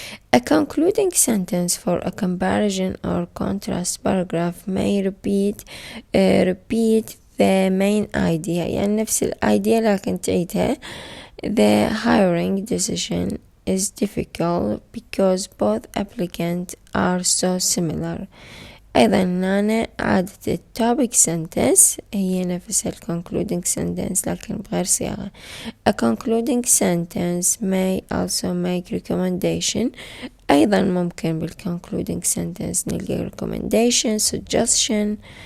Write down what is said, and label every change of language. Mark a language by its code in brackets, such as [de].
[en] A concluding sentence for a comparison or contrast paragraph may repeat the main idea [ar] يعني نفس الidea لكن تعيدها. [en] The hiring decision is difficult because both applicants are so similar. [ar] أيضا هنا عادة topic sentence هي نفس concluding sentence لكن بغير صياغة. [en] A concluding sentence may also make recommendation. [ar] أيضا ممكن concluding sentence نلقى recommendation, suggestion.